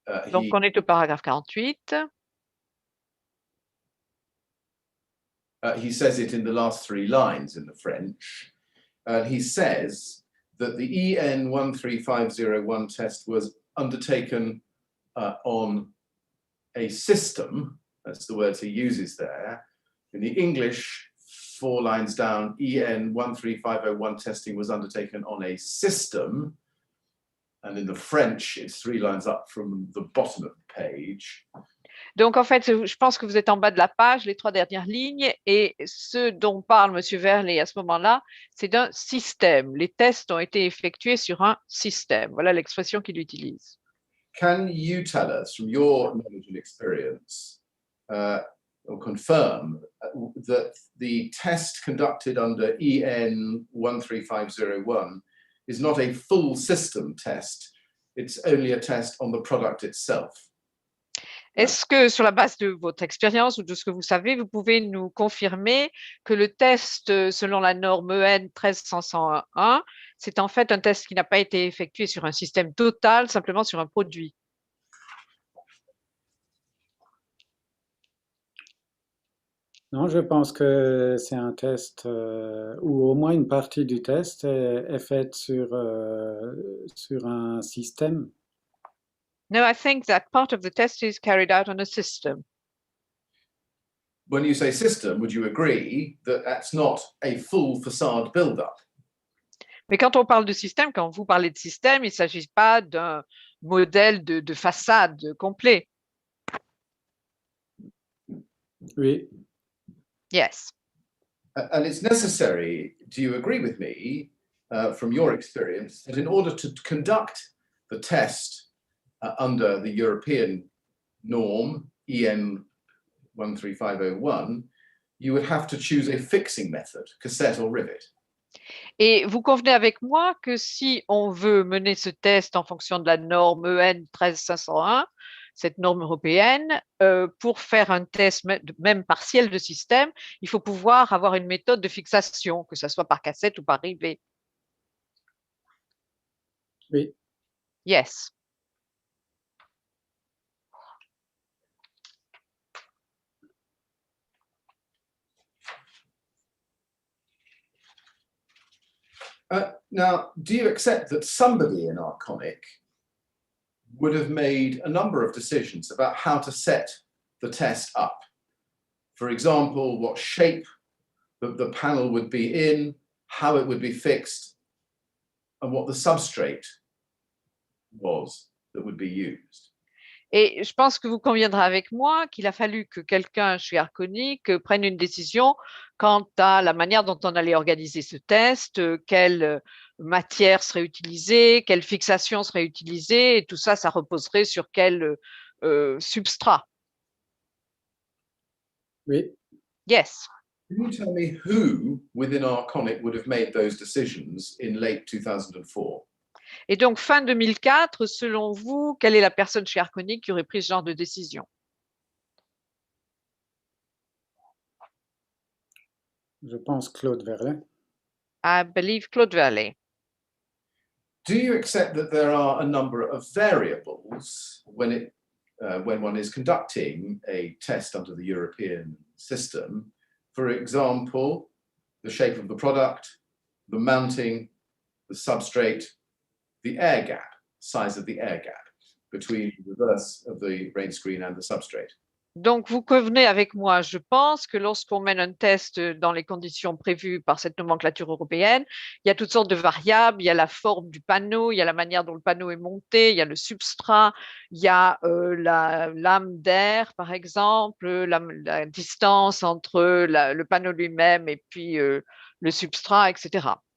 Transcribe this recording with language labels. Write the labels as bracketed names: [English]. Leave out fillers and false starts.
[French] Donc, on est au paragraphe 48. [English] He says it in the last three lines in the French. He says that the EN 13501 test was undertaken on a system. That's the words he uses there. In the English, 4 lines down, EN 13501 testing was undertaken on a system. And in the French, it's 3 lines up from the bottom of the page. [French] Donc, en fait, je pense que vous êtes en bas de la page, les 3 dernières lignes, et ce dont parle M. Velle à ce moment-là, c'est d'un système. Les tests ont été effectués sur un système. Voilà l'expression qu'il utilise. [English] Can you tell us, from your knowledge and experience, or confirm that the test conducted under EN 13501 is not a full system test, it's only a test on the product itself? [French] Est-ce que, sur la base de votre expérience ou de ce que vous savez, vous pouvez nous confirmer que le test selon la norme EN 13501, c'est en fait un test qui n'a pas été effectué sur un système total, simplement sur un produit? Non, je pense que c'est un test où au moins une partie du test est faite sur un système. [English] No, I think that part of the test is carried out on a system. When you say system, would you agree that that's not a full facade build-up? [French] Mais quand on parle de système, quand vous parlez de système, il ne s'agit pas d'un modèle de façade complet. Oui. [English] Yes. And it's necessary, do you agree with me, from your experience, that in order to conduct the test under the European norm, EN 13501, you would have to choose a fixing method, cassette or rivet? [French] Et vous convenez avec moi que si on veut mener ce test en fonction de la norme EN 13501, cette norme européenne, pour faire un test même partiel de système, il faut pouvoir avoir une méthode de fixation, que ce soit par cassette ou par rivet. Oui. [English] Yes. Now, do you accept that somebody in Arconic would have made a number of decisions about how to set the test up? For example, what shape the panel would be in, how it would be fixed, and what the substrate was that would be used. [French] Et je pense que vous conviendrez avec moi qu'il a fallu que quelqu'un chez Arconic prenne une décision quant à la manière dont on allait organiser ce test, quelle matière serait utilisée, quelle fixation serait utilisée, et tout ça, ça reposerait sur quel substrat. Oui. [English] Yes. Can you tell me who within Arconic would have made those decisions in late 2004? [French] Et donc, fin 2004, selon vous, quelle est la personne chez Arconic qui aurait pris ce genre de décision? Je pense Claude Velle. [English] I believe Claude Velle. Do you accept that there are a number of variables when one is conducting a test under the European system? For example, the shape of the product, the mounting, the substrate, the air gap, size of the air gap between the reverse of the rain screen and the substrate. [French] Donc, vous convenez avec moi, je pense, que lorsqu'on mène un test dans les conditions prévues par cette nomenclature européenne, il y a toutes sortes de variables, il y a la forme du panneau, il y a la manière dont le panneau est monté, il y a le substrat, il y a la lame d'air, par exemple, la distance entre le panneau lui-même et puis le substrat, etc.